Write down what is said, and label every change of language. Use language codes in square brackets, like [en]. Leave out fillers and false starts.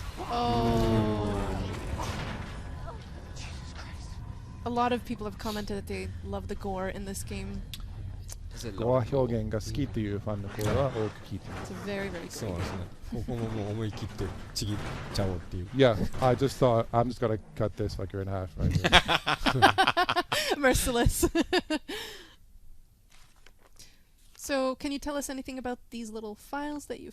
[en] Oh. A lot of people have commented that they love the gore in this game. [ja] ゴア表現が好きっていうファンの声は多く聞いてます。 [en] It's very, very [ja] そう [en] creepy. [ja] ですね。ここももう思い切ってちぎっちゃおうっていう。 [en] Yeah, I just thought I'm just gonna cut this fucker in half right here. Merciless. So, can you tell us anything about these little files that you